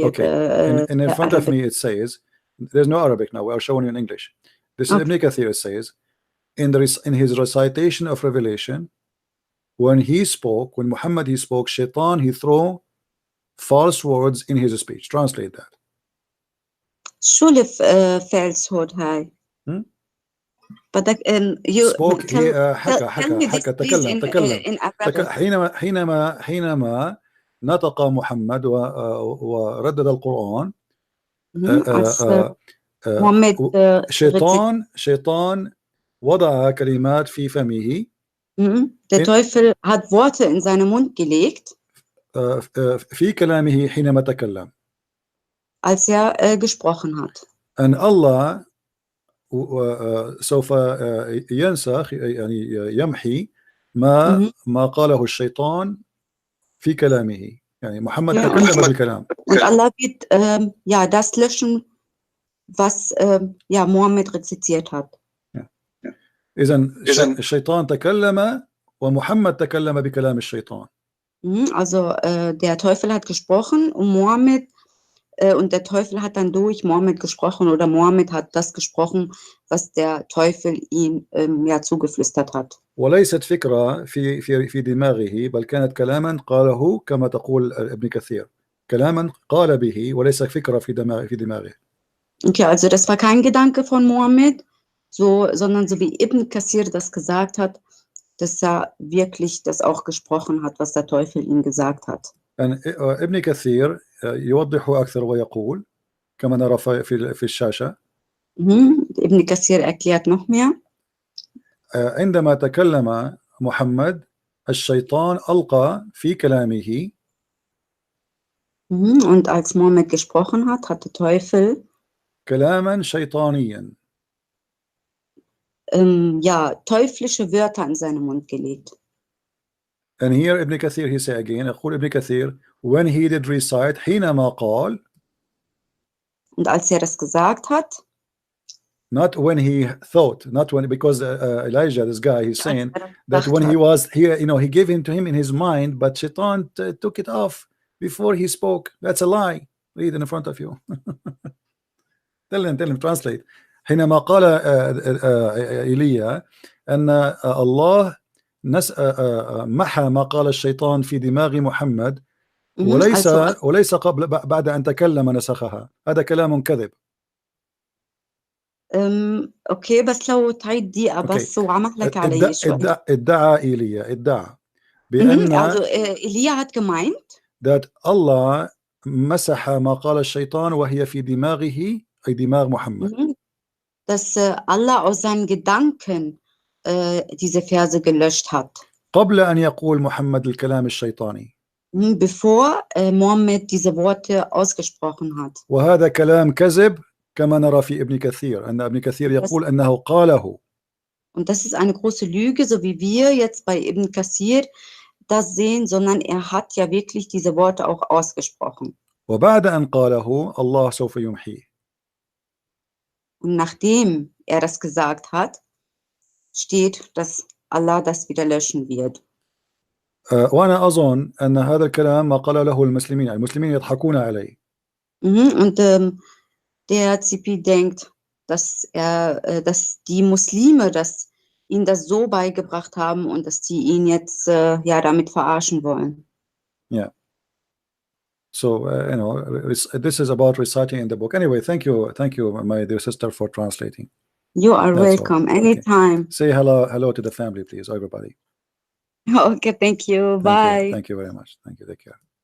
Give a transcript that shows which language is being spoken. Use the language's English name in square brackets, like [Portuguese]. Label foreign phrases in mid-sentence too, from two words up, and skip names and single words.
[English] Okay, and in front of me it says, there's no Arabic now. We are showing you in English. This is Ibn Kathir. It says in his recitation of Revelation, when Muhammad he spoke, shaitan he threw false words in his speech. Translate that. [Arabic] شو falsehood هاي؟ بدك you spoke حكى تكلم حينما نطق محمد وردد القرآن شيطان وضع كلمات في فمه. [German] Der Teufel hat Worte in seinen Mund gelegt. [Arabic] في كلامه حينما تكلم. [German] Als gesprochen hat. [Arabic] And Allah سوف ينسخ يعني يمحي ما قاله الشيطان في كلامه. يعني محمد تكلم بالكلام. [German] Und Allah wird das löschen, was Mohammed rezitiert hat. [Arabic] إذن الشيطان تكلم ومحمد تكلم بكلام الشيطان. [German] Also der Teufel hat gesprochen und Mohammed Und der Teufel hat dann durch Mohammed gesprochen oder Mohammed hat das gesprochen, was der Teufel ihm ja zugeflüstert hat. [Arabic] وليست فكرة في دماغه بل كانت كلاما قاله كما تقول ابن كثير كلاما قال به وليس فكرة في دماغه. [German] Okay, also das war kein Gedanke von Mohammed, sondern so wie Ibn Kathir das gesagt hat, dass er wirklich das auch gesprochen hat, was der Teufel ihm gesagt hat. [Arabic] ابن كثير يوضح أكثر ويقول كما نرى في الشاشة. [German] Ibn Kathir erklärt noch mehr. [Arabic] عندما تكلم محمد الشيطان ألقى في كلامه. [German] Und als Mohammed gesprochen hat, hat der Teufel [Arabic] كلاما شيطانيا. [German] Ja, teuflische Wörter in seinen Mund gelegt. [English] And here Ibn Kathir, he say again, [Arabic] يقول ابن كثير, [English] when he did recite, [Arabic] حينما قال, [German] und als er das gesagt hat, [English] not when he thought, not when, because Elijah, this guy, he's saying that when he was here, you know, he gave him to him in his mind, but Shaitan took it off before he spoke. That's a lie. Read in front of you. tell him, translate. [Arabic] حينما قال إيليا أن الله محى ما قال الشيطان في دماغ محمد وليس قبل بعد أن تكلم نسخها. هذا كلام كذب. اوكي بس لو تعيد دقيقة بس وعمح لك علي شوي. ادعى إيليا بأن [German] إيليا hat gemeint [Arabic] that Allah مسح ما قال الشيطان وهي في دماغه أي دماغ محمد. [German] Dass Allah aus seinen Gedanken diese Verse gelöscht hat. [Arabic] قبل أن يقول محمد الكلام الشيطاني. [German] Bevor Mohammed diese Worte ausgesprochen hat. [Arabic] وهذا كلام كذب كما نرى في ابن كثير أن ابن كثير يقول أنه قاله. [German] Und das ist eine große Lüge, so wie wir jetzt bei Ibn Kathir das sehen, sondern er hat ja wirklich diese Worte auch ausgesprochen. [Arabic] وبعد أن قاله الله سوف يمحيه. [German] Und nachdem er das gesagt hat, steht, dass Allah das wieder löschen wird. [Arabic] وأنا أظن أن هذا الكلام ما قال له المسلمين يضحكون عليه. [German] Und der Zipi denkt, dass die Muslime ihn das so beigebracht haben und dass die ihn jetzt ja damit verarschen wollen. [English] Yeah. So you know, this is about reciting in the book. Anyway, thank you, my dear sister, for translating. You are welcome anytime. Okay. Say hello to the family, please, everybody. Okay, thank you. Bye. Thank you very much. Thank you. Take care.